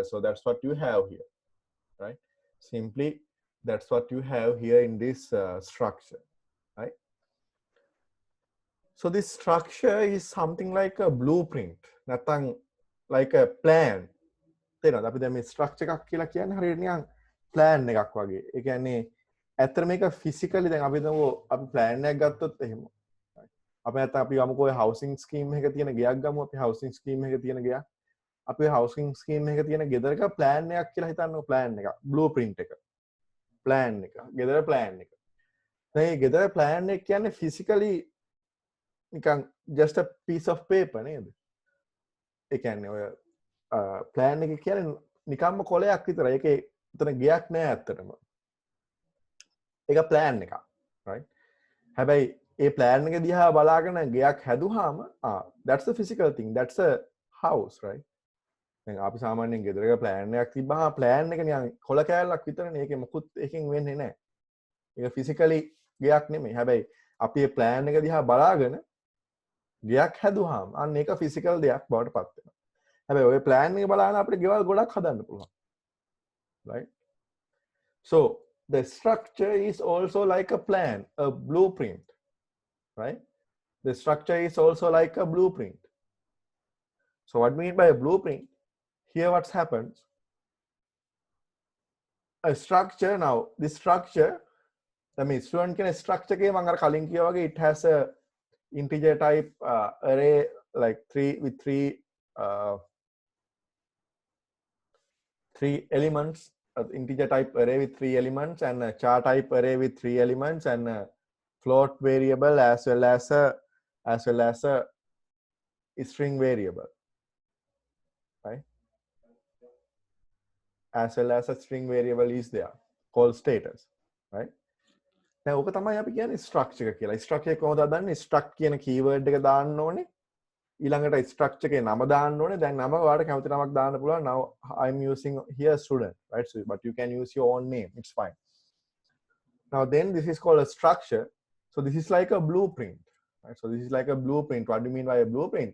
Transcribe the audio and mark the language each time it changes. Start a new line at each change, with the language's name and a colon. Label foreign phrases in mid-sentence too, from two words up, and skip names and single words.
English: So that's what you have here, right? Simply, that's what you have here in this structure, right? So this structure is something like a blueprint, නැත්නම් like a plan.
Sinhala: තේරෙනවද? අපි දැන් මේ structure එකක් කියලා කියන්නේ හරියට නිකන් plan එකක් වගේ. ඒ කියන්නේ ඇත්තට මේක physically දැන් අපි හිතමු අපි plan එකක් ගත්තොත් එහෙම. අපි නැත්නම් අපි ගමුකෝ
English: housing scheme
Sinhala: එකක තියෙන ගෙයක් ගමු. අපි
English: housing scheme
Sinhala: එකක තියෙන ගෙයක්. අපි
English: housing scheme
Sinhala: එකක තියෙන ගෙදරක plan එකක් කියලා හිතන්නකෝ, plan එක. blueprint එක. plan එක. ගෙදර plan එක. දැන් මේ ගෙදර plan එක කියන්නේ physically නිකන්
English: just a piece of paper
Sinhala: නේද? ඒ කියන්නේ ඔය plan එක කියන්නේ නිකම්ම කොලයක් විතරයි. ඒකේ උතන ගයක් නෑ ඇත්තටම. ඒක plan එකක්, right? හැබැයි ඒ plan එක දිහා බලාගෙන ගයක් හැදුවාම
English: that's the physical thing, that's a house, right?
Sinhala: දැන් අපි සාමාන්‍යයෙන් ගෙදරක plan එකක් තිබ්බහම plan එක නිකන් කොල කෑල්ලක් විතරනේ. ඒකේ මොකුත් එකකින් වෙන්නේ නෑ. ඒක physically ගයක් නෙමෙයි. හැබැයි අපි මේ plan එක දිහා බලාගෙන ගයක් හැදුවාම අන්න ඒක physical දෙයක් බවට පත් වෙනවා. හැබැයි ඔය plan එක බලන අපිට ගෙවල් ගොඩක් හදන්න පුළුවන්,
English: right? So the structure is also like a plan, a blueprint, right? The structure is also like a blueprint. So what we mean by a blueprint, here what happens, a structure, now this structure, I mean student can structure
Sinhala: එකේ මම අර කලින් කිව්වා වගේ
English: it has a integer type array like 3 with 3 elements, integer type array with 3 elements, and a char type array with 3 elements, and a float variable as well as a string variable, right? As well as a string variable is there called status, right?
Sinhala: දැන් ඕක තමයි අපි කියන්නේ structure එක කියලා. structure එක කොහොමද හදන්නේ? struct කියන keyword එක දාන්න ඕනේ. ඊළඟට structure එකේ නම දාන්න ඕනේ. දැන් නම ඔයාලට කැමති නමක් දාන්න පුළුවන්.
English: Now I'm using here student, right? So but you can use your own name, it's fine. Now then this is called a structure. So this is like a blueprint, right? So this is like a blueprint. What do you mean by a blueprint?